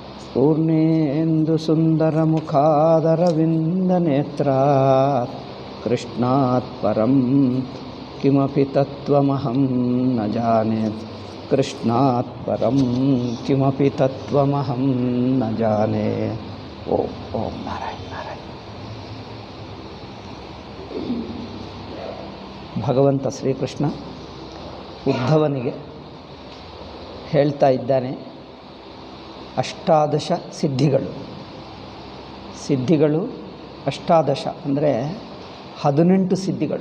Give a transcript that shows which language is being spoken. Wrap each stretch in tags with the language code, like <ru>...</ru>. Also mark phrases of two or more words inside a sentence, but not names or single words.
<sa>पूर्णेन्दुसुन्दरमुखादरविन्दनेत्रात् कृष्णात् परं किमपि तत्त्वमहं न जाने कृष्णात् परं किमपि तत्त्वमहं न जाने। ओम ओम नारायण नारायण।</sa> <kn>ಭಗವಂತ ಶ್ರೀಕೃಷ್ಣ ಉದ್ಧವನಿಗೆ ಹೇಳ್ತಾ ಇದ್ದಾನೆ, ಅಷ್ಟಾದಶ ಸಿದ್ಧಿಗಳು ಅಷ್ಟಾದಶ ಅಂದರೆ 18 ಸಿದ್ಧಿಗಳು.</kn>